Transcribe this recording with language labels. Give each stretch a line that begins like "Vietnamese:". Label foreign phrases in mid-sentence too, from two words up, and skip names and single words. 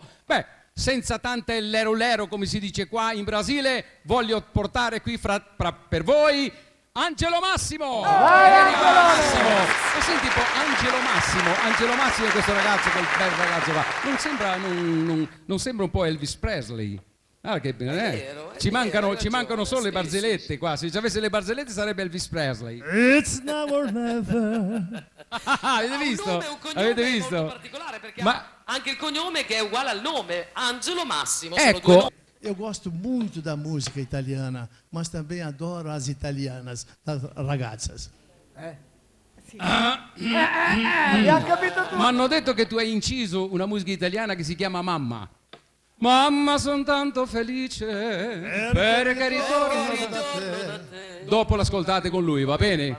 Italian: Beh, senza tante lero lero, come si dice qua in Brasile, voglio portare qui per voi Angelo Massimo! Massimo! Ma senti un po', Angelo Massimo è questo ragazzo, quel bel ragazzo qua. Non sembra un po' Elvis Presley? Ah, che ci mancano solo le barzellette qua. Se ci avesse le barzellette sarebbe Elvis Presley.
English: It's now or never.
Italian: Avete visto? Un cognome Avete visto? molto particolare perché Ma- ha anche il cognome che è uguale al nome, Angelo Massimo. Ecco. Sono due nomi.
Portuguese: Eu gosto muito da música italiana, mas também adoro as italianas, as ragazzas.
Italian: Abbiamo capito tutto. Mi hanno detto che tu hai inciso una musica italiana che si chiama Mamma. Mamma, son tanto felice perché ritorno da te. Dopo l'ascoltate con lui, va bene?